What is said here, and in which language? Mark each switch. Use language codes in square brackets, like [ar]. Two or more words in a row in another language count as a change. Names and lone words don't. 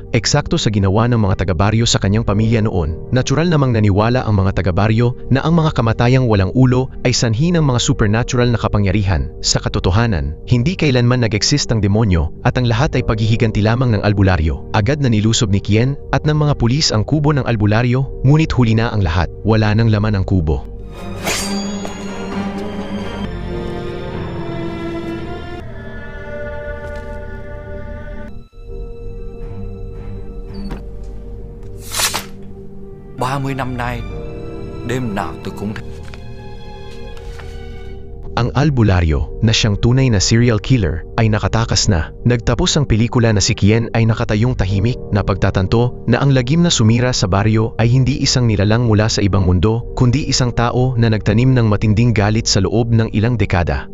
[tl] Eksakto sa ginawa ng mga taga-baryo sa kanyang pamilya noon, natural namang naniwala ang mga taga-baryo na ang mga kamatayang walang ulo ay sanhi ng mga supernatural na kapangyarihan. Sa katotohanan, hindi kailanman nag-exist ang demonyo at ang lahat ay paghihiganti lamang ng albularyo. Agad na nilusob ni Kien at ng mga pulis ang kubo ng albularyo, ngunit huli na ang lahat. Wala nang laman ang kubo. [vi] Năm nay, đêm nào tôi cũng thấy. [tl] Ang albularyo, na siyang tunay na [en] serial killer, [tl] ay nakatakas na. Nagtapos ang pelikula na si Kien ay nakatayong tahimik na pagtatanto na ang lagim na sumira sa baryo ay hindi isang nilalang mula sa ibang mundo, kundi isang tao na nagtanim ng matinding galit sa loob ng ilang dekada.